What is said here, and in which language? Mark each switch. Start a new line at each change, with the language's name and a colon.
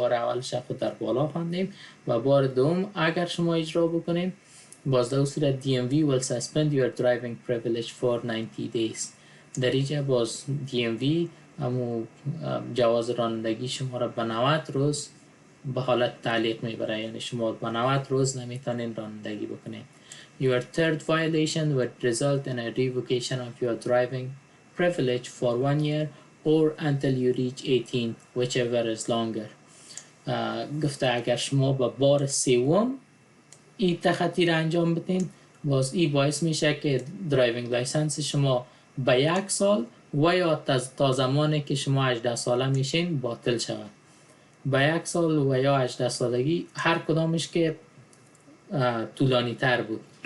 Persian: بار اولش خود در بالا خواندیم و بار دوم اگر شما اجرا بکنین باز در اون صورت
English: DMV will suspend your driving privilege for 90 days.
Persian: در اینجا باز DMV همو جواز رانندگی شما را به 90 روز به حالت تعلیق میبره، یعنی شما به 90 روز نمیتونین رانندگی بکنین.
English: Your third violation would result in a revocation of your driving privilege for 1 year or until you reach 18 whichever is longer.
Persian: گفته اگر شما به بار سوم این تخطی را انجام بدین باز این باعث میشه که درایوینگ لایسنس شما به 1 سال و یا تا زمانی که شما 18 ساله میشین باطل شود. به 1 سال و یا 18 سالگی هر کدامش که طولانی تر بود.